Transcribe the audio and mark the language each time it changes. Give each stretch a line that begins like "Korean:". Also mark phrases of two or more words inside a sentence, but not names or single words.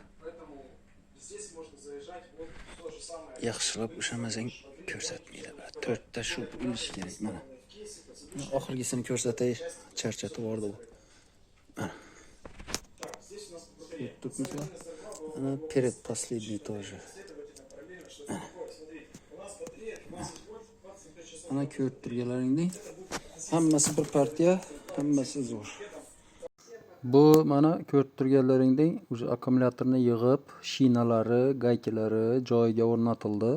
Uzbek: Yaxshilab ushamasang ko'rsatmaydi. To'rtta shu bo'lishi kerak mana. Oxirgisini ko'rsatay, charchatib yubordi bu. Mana. To'rtinchisi.
Russian: Ana перед последний тоже.
Uzbek: Ana ko'rib turganlaringdek hammasi bir partiya, hammasi zo'r. Bu mana ko'rib turganlaringdek o'sha akkumulyatorni yig'ib, shinalari, gaykalari joyiga o'rnatildi.